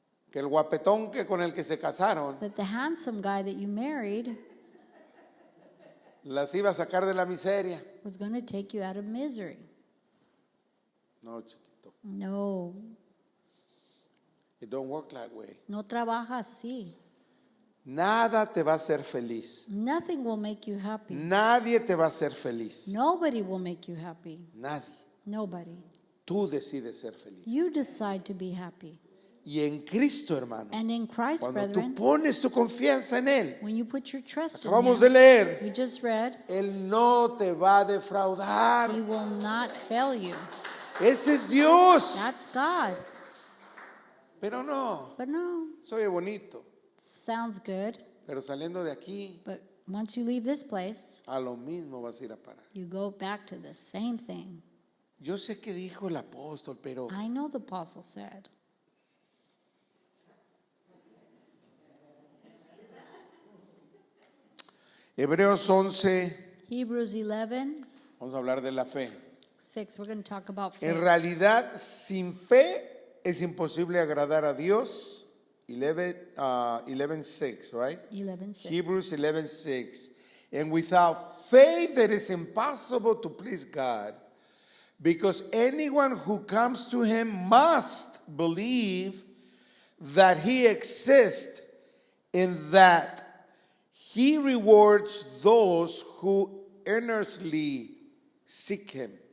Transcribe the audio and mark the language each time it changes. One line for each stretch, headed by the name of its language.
Spanish: que el guapetón con el que se casaron
English: that the handsome guy that you married
Spanish: las iba a sacar de la miseria.
English: was going to take you out of misery.
Spanish: No, chiquito.
English: No, It don't work that way.
Spanish: no trabaja así. Nada te va a hacer feliz.
English: Nothing will make you happy.
Spanish: Nadie te va a hacer feliz.
English: Nobody will make you happy.
Spanish: Nadie.
English: Nobody.
Spanish: Tú decides ser feliz.
English: You decide to be happy.
Spanish: Y en Cristo, hermano,
English: And in Christ,
Spanish: cuando tú
English: brethren,
Spanish: pones tu confianza en Él,
English: when you put your trust in
Spanish: acabamos de
English: Him,
Spanish: leer,
English: we just read,
Spanish: Él no te va a defraudar.
English: He will not fail you.
Spanish: Ese es Dios.
English: That's God.
Spanish: Pero no,
English: But no,
Spanish: soy bonito.
English: sounds good.
Spanish: Pero saliendo de aquí,
English: But once you leave this place,
Spanish: a lo mismo vas a ir a parar.
English: you go back to the same thing.
Spanish: Yo sé que dijo el apóstol, pero
English: I know the apostle said.
Spanish: Hebreos 11,
English: Hebrews 11,
Spanish: vamos a hablar de la fe.
English: 6, we're going to talk about
Spanish: En
English: faith.
Spanish: realidad, sin fe es imposible agradar a Dios.
English: 11:6, right? 11:6. Hebrews 11:6. And without faith it is impossible to please God, because anyone who comes to him must believe that he exists and that he rewards those who earnestly seek him.